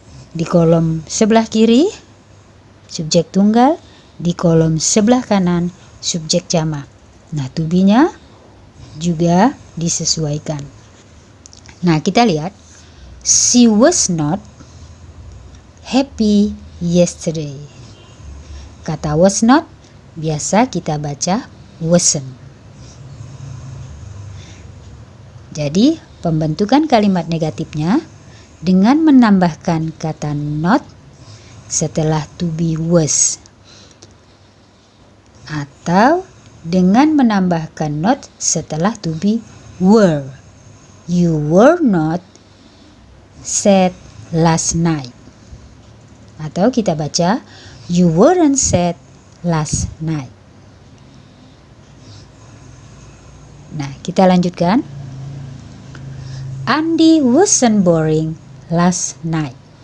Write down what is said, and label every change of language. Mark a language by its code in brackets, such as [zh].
[id] Di kolom sebelah kiri subjek tunggal, di kolom sebelah kanan subjek jamak. Nah, to be-nya juga disesuaikan. Nah, kita lihat. [en] She was not happy yesterday. [id] Kata was not biasa kita baca wasn't. Jadi, pembentukan kalimat negatifnya dengan menambahkan kata not setelah to be was, atau dengan menambahkan not setelah to be were. [en] You were not sad last night. [id] Atau kita baca [en] you weren't sad last night. [id] Nah, kita lanjutkan. [en] Andy wasn't boring last night.